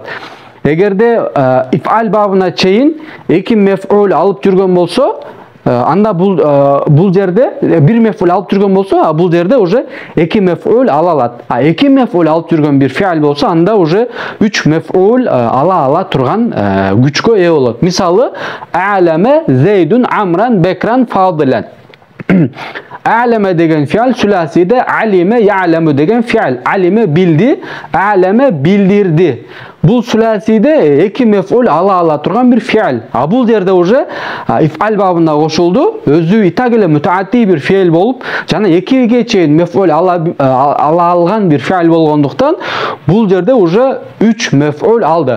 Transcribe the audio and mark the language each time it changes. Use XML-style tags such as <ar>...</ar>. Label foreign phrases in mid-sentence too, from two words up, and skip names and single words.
<ky>Эгерде иф'ал бабына чейин эки меф'ул алып жүргөн болсо, анда бул жерде бир меф'ул алып жүргөн болсо, бул жерде уже эки меф'ул алат. Эки меф'ул алып жүргөн бир фиал болсо, анда уже 3 меф'ул ала турган күчкө ээ болот.</ky> <ar>Мисалы, أعلم زيدا عمرا بكرا فاضلا.</ar> <ky>А'лама деген фиал сүласиде</ky> <ar>علم يعلم</ar> <ky>деген фиал. Алиме билди, а'лама билдирди. Бул сүласиде эки меф'ул ала турган бир фиал. Бул жерде уже иф'ал бабына кошулду, өзү итак эле мутаадди бир фиал болуп, жана экиге чейин меф'ул ала алган бир фиал болгондуктан бул жерде уже 3 меф'ул алды.</ky>